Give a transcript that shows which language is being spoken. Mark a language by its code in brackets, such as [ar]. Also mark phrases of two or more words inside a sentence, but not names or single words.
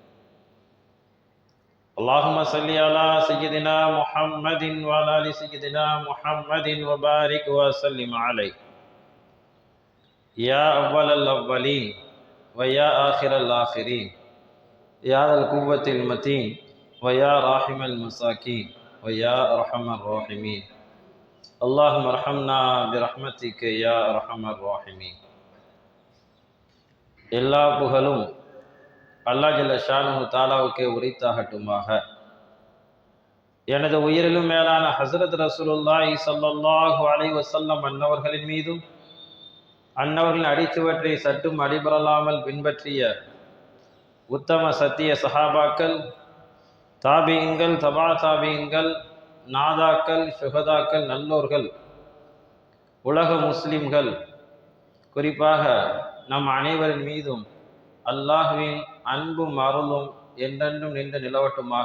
[ar] اللهم صل على سيدنا محمد وعلى آل سيدنا محمد وبارك وسلم عليه يا أول الأولين ويا آخر الآخرين يا ذا القوة المتين ويا راحم المساكين ويا أرحم الراحمين. اللهم ارحمنا برحمتك يا أرحم الراحمين. [ta] எல்லா புகழும் அல்லாஹ் [ar] جل شأنه [ta] தஆலாவுக்கே உரித்தாகட்டுமாக. எனது உயிரிலும் மேலான ஹஸரத் [ar] رسول الله صلى الله عليه وسلم [ta] அன்னவர்களின் மீதும் அன்னவர்களின் அடிச்சுவற்றை சற்றும் அடிபரலாமல் பின்பற்றிய உத்தம சத்திய சஹாபாக்கள், தாபீன்கள், தபா தாபீன்கள், நாதாக்கள், சுஹதாக்கள், நல்லோர்கள், உலக முஸ்லிம்கள், குறிப்பாக நம் அனைவரின் மீதும் அல்லாஹ்வின் அன்பும் அருளும் என்றென்றும் நின்று நிலவட்டுமாக.